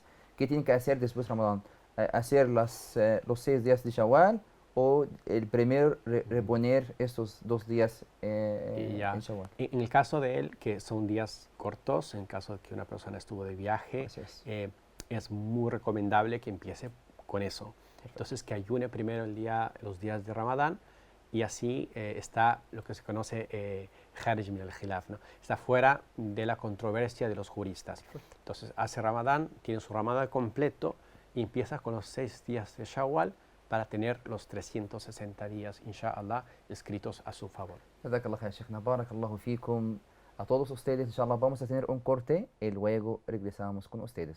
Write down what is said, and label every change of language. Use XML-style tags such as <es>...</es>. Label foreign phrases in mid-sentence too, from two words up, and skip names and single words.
<es>¿Qué tiene que hacer después de Ramadán? ¿Hacer los 6 días de Shawwal o el primero reponer estos 2 días en Shawwal? En el caso de él, que son días cortos, en caso de que una persona estuvo de viaje, es muy recomendable que empiece con eso. Entonces, que ayune primero los días de Ramadán, y así está lo que se conoce</es> <ar>خارج من الخلاف,</ar> <es>¿no? Está fuera de la controversia de los juristas. Entonces hace Ramadán, tiene su Ramadán completo y empieza con los 6 días de Shawwal para tener los 360 días, inshallah, escritos a su favor.</es> <ar>بارك الله فيكم.</ar> <es>A todos ustedes, inshallah, vamos a tener un corte y luego regresamos con ustedes.</es>